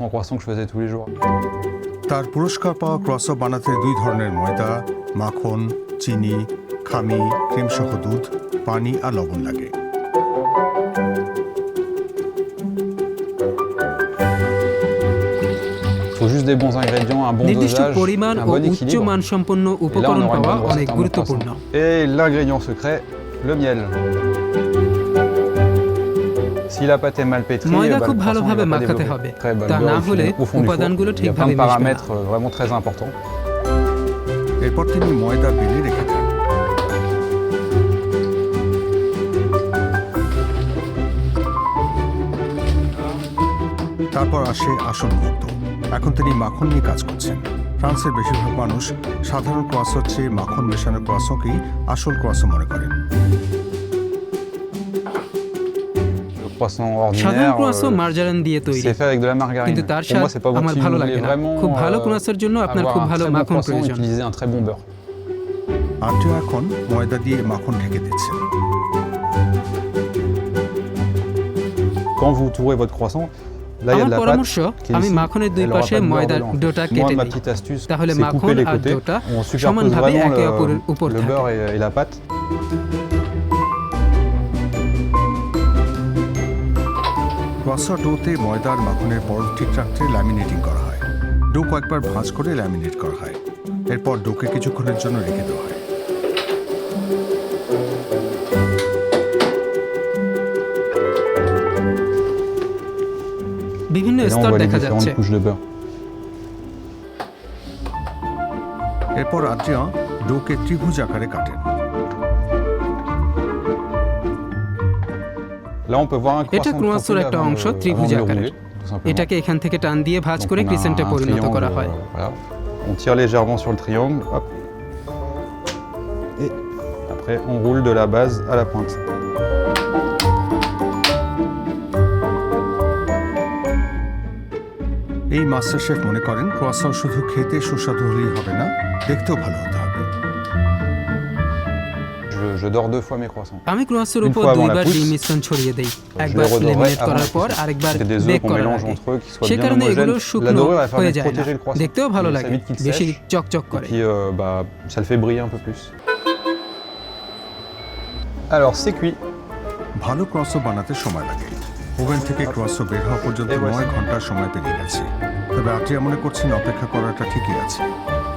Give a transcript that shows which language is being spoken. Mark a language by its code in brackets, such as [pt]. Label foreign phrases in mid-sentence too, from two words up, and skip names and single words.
[bn] তার পুরস্কার পাওয়া ক্রোয়াসন বানাতে 2 ধরনের ময়দা, মাখন, চিনি, খামি, ক্রিমসহ দুধ, পানি আর লবণ লাগে। নির্দিষ্ট পরিমাণ ও উচ্চ মানসম্পন্ন উপকরণ পাওয়া অনেক গুরুত্বপূর্ণ। [fr] Et l'ingrédient secret, le miel. Si la pâte est mal pétrie, [bn] ময়দা [fr] le [bn] খুব [fr] croissant [bn] ভালোভাবে [fr] ne va pas [bn] মাখাতে [fr] développer [bn] হবে, [fr] très bonne [bn] তা [fr] beurre [bn] না [fr] au [bn] হলে [fr] fond du [bn] উপাদানগুলো [fr] four. Il y a plein [bn] ঠিকভাবে [fr] de [bn] মিশবে না। [fr] paramètres vraiment très importants. [bn] এরপর তিনি ময়দা বেলে রেখে দেন। তারপর আসে আসল মুহূর্ত। এখন তিনি মাখন নিয়ে কাজ করছেন। ফ্রান্সের বেশিরভাগ মানুষ সাধারণ ক্রোয়াসনের চেয়ে মাখন মেশানো ক্রোয়াসনকেই আসল ক্রোয়াসন মনে করেন। [fr] Le croissant [bn] সাধারণ [fr] ordinaire, [bn] ক্রোয়াসন মার্জারিন দিয়ে তৈরি, [fr] c'est fait avec de la margarine. [bn] কিন্তু তার [fr] Pour [bn] স্বাদ [fr] moi, c'est pas bon [bn] আমার [fr] si [bn] ভালো [fr] vous [bn] লাগে [fr] voulez [bn] না। [fr] vraiment [bn] খুব ভালো ক্রোয়াসনের জন্য আপনার [fr] avoir [bn] খুব [fr] un [bn] ভালো [fr] très bon [bn] মাখন [fr] croissant, [bn] প্রয়োজন। [fr] utiliser un très bon beurre. [bn] আদ্রিয়া এখন ময়দা দিয়ে মাখন ঢেকে দিচ্ছেন। [fr] Quand vous tourez votre croissant, là il y a [bn] আমার [fr] de la [bn] পরামর্শ, [fr] pâte qui est [bn] আমি [fr] ici. [bn] মাখনের দুই [fr] Elle aura [bn] পাশে [fr] pas de beurre [bn] ময়দার [fr] dedans. [bn] ডোটা [fr] Moi, [bn] কেটে [fr] ma [bn] নিই, [fr] petite astuce, [bn] তাহলে [fr] c'est [bn] মাখন [fr] couper les [bn] আর [fr] côtés. [bn] ডোটা [fr] On superpose [bn] সমানভাবে [fr] vraiment [bn] একে অপরের উপর [fr] le [bn] থাকে। [fr] beurre et la pâte. [bn] ক্রোয়াসন ডোতে ময়দার মাখনের পরত ঠিক রাখতে ল্যামিনেটিং করা হয়। ডো কয়েকবার ভাঁজ করে ল্যামিনেট করা হয়। এরপর ডোকে কিছুক্ষণের জন্য রেখে দেওয়া হয়। বিভিন্ন [fr] Et là, on [bn] স্তর [fr] voit les [bn] দেখা [fr] différentes [bn] যাচ্ছে। [fr] couches de beurre. [bn] এরপর আদ্রিয়া ডোকে ত্রিভুজ আকারে কাটেন। [fr] Là, on peut voir un [bn] এটা [fr] croissant [bn] ক্রোয়াসনের [fr] profil [bn] একটা [fr] avant [bn] অংশ [fr] de- [bn] ত্রিভুজ [fr] avant de le [bn] আকারের। [fr] rouler, tout simplement. [bn] এটাকে এখান থেকে টান দিয়ে ভাঁজ [fr] Donc, [bn] করে [fr] on a [bn] ক্রিসেন্টে [fr] un [bn] পরিণত [fr] triangle, [bn] করা হয়। [fr] voilà. On tire légèrement sur le triangle, hop. Et après, on roule de la base à la pointe. [bn] এই মাস্টার শেফ মনে করেন ক্রোয়াসন শুধু খেতে সুস্বাদু হলেই হবে না, দেখতেও ভালো হতে হবে। [fr] Je dors 2 fois mes croissants. [bn] আমি ক্রোয়াসের [fr] Une [bn] উপর [fr] fois avant la [bn] দুইবার [fr] pousse, [bn] ডিম মিশ্রণ ছড়িয়ে দেই, [fr] Je [bn] একবার [fr] les redorerai [bn] লেমিনেট [fr] avant [bn] করার [fr] la [bn] পর [fr] cuisson. [bn] আরেকবার [fr] C'est des œufs [bn] বেক [fr] qu'on [bn] করার [fr] mélange [bn] আগে। [fr] entre eux, qui soient [bn] সে [fr] bien [bn] কারণে এগুলো [fr] homogènes. La [bn] শুকনো [fr] dorure va faire [bn] হয়ে [fr] vite [bn] যায় না, [fr] protéger le croissant. [bn] দেখতেও ভালো [fr] Ça [bn] লাগে, [fr] évite qu'il [bn] বেশি [fr] sèche. [bn] চকচক [fr] Et [bn] করে। [fr] puis, ça le fait briller un peu plus. Alors, c'est cuit. [bn] ভালো ক্রোয়াসন বানাতে সময় লাগে। ওভেন থেকে ক্রোয়াসন বের হওয়া পর্যন্ত [fr] Et voici. [bn] 9 ঘন্টার সময় পেরিয়ে গেছে। তবে আদ্রিয়া মনে করছেন অপেক্ষা করাটা ঠিকই আছে।